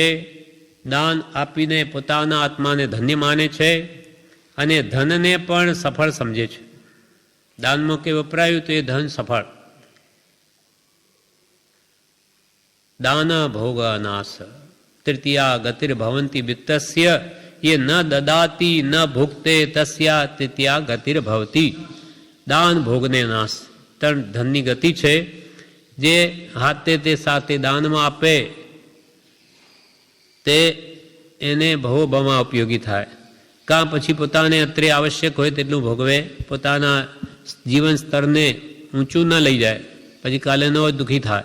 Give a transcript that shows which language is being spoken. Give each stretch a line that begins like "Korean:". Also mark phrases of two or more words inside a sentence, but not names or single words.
Gujarati: દાન આપીને પોતાના આત્માને ધન્ય માને છે અને ધનને પણ સફળ સમજે છે. દાનમાં કે વપરાયું તો એ ધન સફળ.
Sanskrit: दान भोगनाश तृतीया गतिर्भवंती वित्तस्य ये न ददाती न भुक्ते तस्या तृतीया गतिर्भवती.
Gujarati: દાન ભોગને નાશ. ધનની ગતિ છે, જે હાથે તે સાથે દાનમાં આપે તે એને ભવોભવમાં ઉપયોગી થાય. કાં પછી પોતાને અત્રે આવશ્યક હોય તેટલું ભોગવે, પોતાના જીવન સ્તરને ઊંચું ન લઈ જાય, પછી કાલે ન દુઃખી થાય.